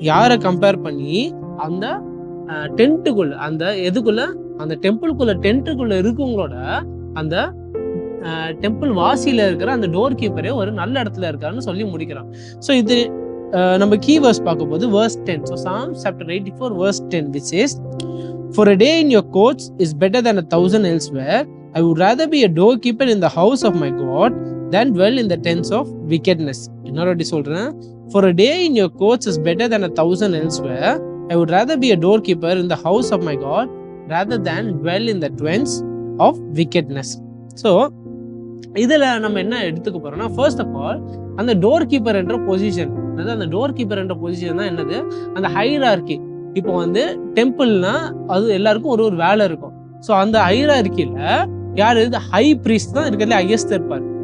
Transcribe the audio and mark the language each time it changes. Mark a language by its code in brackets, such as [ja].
[ta] யாரை கம்பேர் பண்ணி, அந்த டென்ட்டுக்குள்ள, அந்த எதுக்குள்ள, அந்த டெம்பிள்குள்ள டென்ட்டுக்குள்ள இருக்கவங்களோட அந்த டெம்பிள் வாசியில இருக்கிற அந்த டோர் கீப்பரே ஒரு நல்ல இடத்துல இருக்காருன்னு சொல்லி முடிக்கிறான். ஸோ இது நம்ம கீ வேர்ஸ் பார்க்க போது verse 10. [en] So Psalms chapter 84 verse 10 which says, "For a day in your courts is better than 1,000 elsewhere. I would rather be a doorkeeper in the house of my God than dwell in the tents of wickedness." [ta] இன்னொரு சொல்றேன், [en] "For a day in your courts is better than 1,000 elsewhere. I would rather be a doorkeeper in the house of my God rather than dwell in the tents of wickedness." [ta] So இதுல நம்ம என்ன எடுத்துக்க போறோம்னா, first of all அந்த door keeper என்ற position, அதாவது அந்த door keeper என்ற பொசிஷன் தான் என்னது, அந்த ஹைரார்கி. இப்போ டெம்பிள்னா அது எல்லாருக்கும் ஒரு வேலை இருக்கும். ஸோ அந்த ஹைரார்கில யாரு, ஹை பிரீஸ்ட் தான் இருக்கிறதுல ஹையஸ்ட் இருப்பார்.